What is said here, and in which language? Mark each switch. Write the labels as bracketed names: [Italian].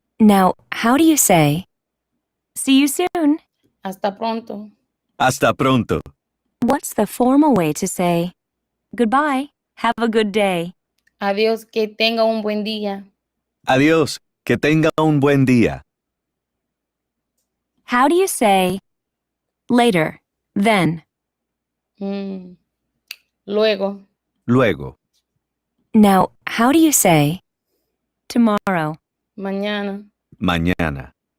[English] Now, how do you say, see you soon? [Spanish] Hasta pronto. Hasta pronto. [English] What's the formal way to say, goodbye, have a good day? [Spanish] Adiós, que tenga un buen día. Adiós. Que tenga un buen día. [English] How do you say, later, then? [Spanish] Luego. Luego. [English] Now, how do you say, tomorrow? [Spanish] Mañana. Mañana.